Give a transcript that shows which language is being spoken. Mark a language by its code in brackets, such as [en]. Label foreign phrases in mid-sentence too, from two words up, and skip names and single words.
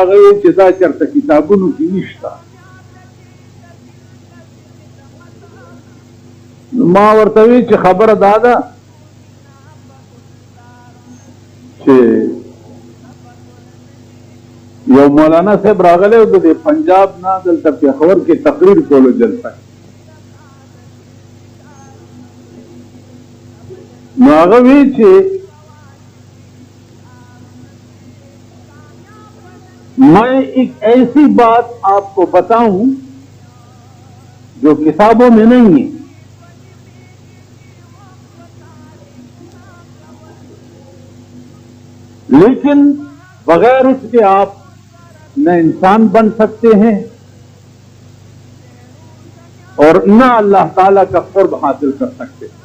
[ps] هغه وایي چې دا چېرته کتابونو کې نشته. نو ما ورته وی چې خبره دا ده چې یو مولانا صاحب راغلی و د پنجاب نه دلته پېښور کې تقریر کولو جلسه. نو هغه وی چې [ur] میں ایک ایسی بات آپ کو بتاؤں جو کتابوں میں نہیں ہے. لیکن بغیر اس کے آپ نہ انسان بن سکتے ہیں اور نہ اللہ تعالی کا قرب حاصل کر سکتے.